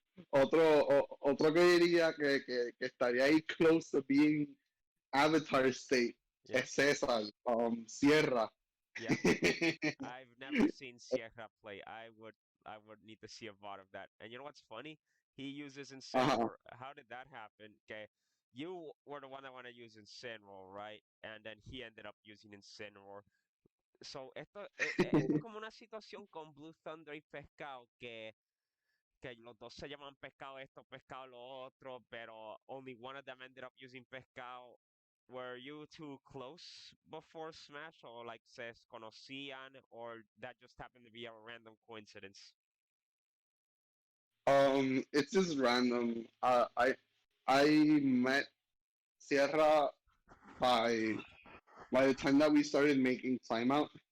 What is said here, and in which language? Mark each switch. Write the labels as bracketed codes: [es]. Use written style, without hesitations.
[es] Otro que diría que estaría ahí close to being Avatar State [en] Yeah, [es] es César, Sierra. [en] yeah. I've never seen Sierra play. I would need to see a VOD of that. And you know what's funny? He uses Ajá. Incineroar. How did that happen? Okay. You were the one that wanted to use Incineroar, right? And then he ended up using Incineroar. [es] So esto es como una situación con Blue Thunder y Pescado que los dos se llaman Pescado esto, Pescado lo otro, pero only one of them ended up using Pescado. [en] Were you two close before Smash, or like se conocían, or that just happened to be a random coincidence? It's just random. I met Sierra by by the time that we started making timeout.